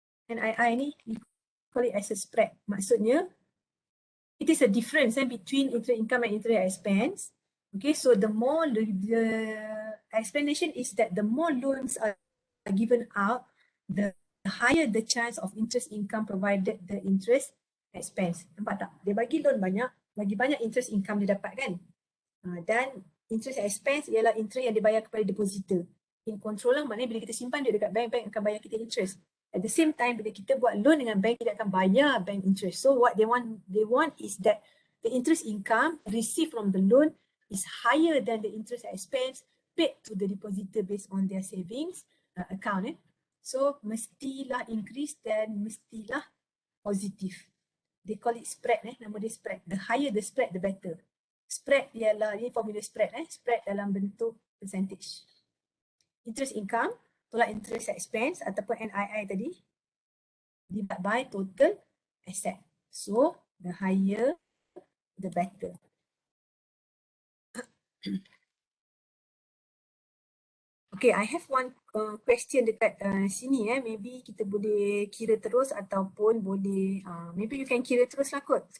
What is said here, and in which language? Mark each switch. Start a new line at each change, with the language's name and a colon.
English: NII ni, we call it as a spread.
Malay: Maksudnya,
English: it is a difference between interest income and interest expense. Okay, so the more the explanation is that the more loans are given out, the higher the chance of interest income provided the interest expense.
Malay: Nampak tak? Dia bagi loan banyak, bagi banyak interest income dia dapat kan? Dan interest expense ialah interest yang dibayar kepada depositor.
English: In control
Malay: lah, maknanya bila kita simpan duit dekat bank, bank akan bayar kita interest.
English: At the same time,
Malay: bila kita buat loan dengan bank, kita akan bayar bank interest.
English: So what they want is that the interest income received from the loan is higher than the interest expense paid to the depositor based on their savings account.
Malay: So mestilah increase dan mestilah positif.
English: They call it spread,
Malay: nama dia spread.
English: The higher the spread, the better.
Malay: Spread ialah, ini formula spread, spread dalam bentuk percentage.
English: Interest income
Malay: tolak
English: interest expense
Malay: ataupun
English: NII tadi divided by total asset. So the higher the better. Okay, I have one question
Malay: dekat sini maybe kita boleh kira terus ataupun boleh
English: maybe you can
Malay: kira terus lah kot.